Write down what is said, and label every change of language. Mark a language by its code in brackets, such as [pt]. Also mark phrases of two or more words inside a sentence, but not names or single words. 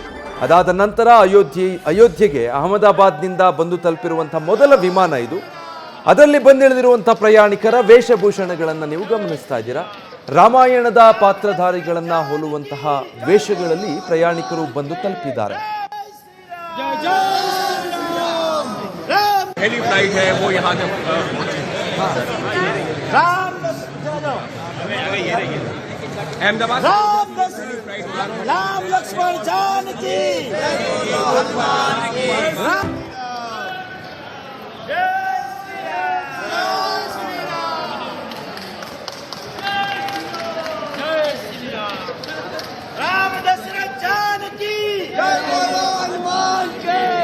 [kn] ಅದಾದ ನಂತರ ಅಯೋಧ್ಯೆಗೆ ಅಹಮದಾಬಾದ್ನಿಂದ ಬಂದು ತಲುಪಿರುವಂತಹ ಮೊದಲ ವಿಮಾನ ಇದು. ಅದರಲ್ಲಿ ಬಂದಿಳಿದಿರುವಂತಹ ಪ್ರಯಾಣಿಕರ ವೇಷಭೂಷಣಗಳನ್ನು ನೀವು ಗಮನಿಸ್ತಾ ಇದ್ದೀರಾ. ರಾಮಾಯಣದ ಪಾತ್ರಧಾರಿಗಳನ್ನ ಹೋಲುವಂತಹ ವೇಷಗಳಲ್ಲಿ ಪ್ರಯಾಣಿಕರು ಬಂದು ತಲುಪಿದ್ದಾರೆ. [hi] पहली फ्लाइट है वो यहाँ से अहमदाबाद राम लक्ष्मण जानकी राम दशरथ जानकी हनुमान के